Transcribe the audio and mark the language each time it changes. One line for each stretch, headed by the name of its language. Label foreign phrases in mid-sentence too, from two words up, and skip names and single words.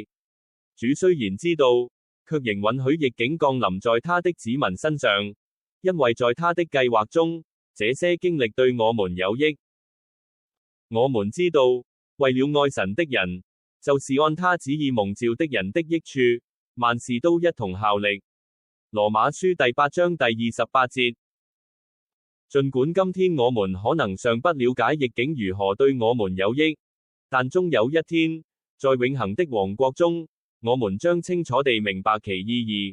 Chinese: 主雖然知道，卻仍允許逆境降臨在他的子民身上，因為在他的計劃中，這些經歷對我們有益。我們知道，為了愛神的人，就是按他旨意蒙召的人的益處，萬事都一同效力。羅馬書第8章第28節。儘管今天我們可能尚不了解逆境如何對我們有益，但終有一天，在永恆的王國中，我們將清楚地明白其意義。